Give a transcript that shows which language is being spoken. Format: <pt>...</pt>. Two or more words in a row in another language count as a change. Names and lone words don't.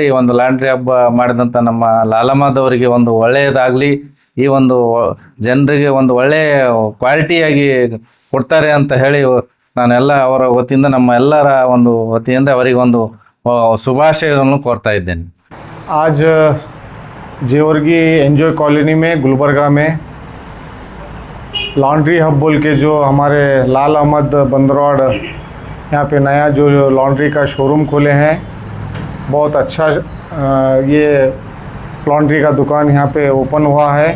<kn>ಈ ಒಂದು ಲ್ಯಾಂಡ್ರಿ ಹಬ್ಬ ಮಾಡಿದಂಥ ನಮ್ಮ ಲಾಲ್ ಅಹಮದ್ ಅವರಿಗೆ ಒಂದು ಒಳ್ಳೆಯದಾಗಲಿ, ಈ ಒಂದು ಜನರಿಗೆ ಒಂದು ಒಳ್ಳೆಯ ಕ್ವಾಲಿಟಿಯಾಗಿ ಕೊಡ್ತಾರೆ ಅಂತ ಹೇಳಿ ನಾನೆಲ್ಲ ಅವರ ವತಿಯಿಂದ, ನಮ್ಮ ಎಲ್ಲರ ಒಂದು ವತಿಯಿಂದ ಅವರಿಗೆ ಒಂದು ಶುಭಾಶಯಗಳನ್ನು ಕೋರ್ತಾ ಇದ್ದೇನೆ.</kn> <hi>आज जेवर्गी एंजॉय कॉलोनी में गुलबर्गा में लॉन्ड्री हब बोल के जो हमारे लाल अहमद बंदरवाड़ यहाँ पे नया जो लॉन्ड्री का शोरूम खोले हैं, बहुत अच्छा ये लॉन्ड्री का दुकान यहाँ पे ओपन हुआ है।</hi>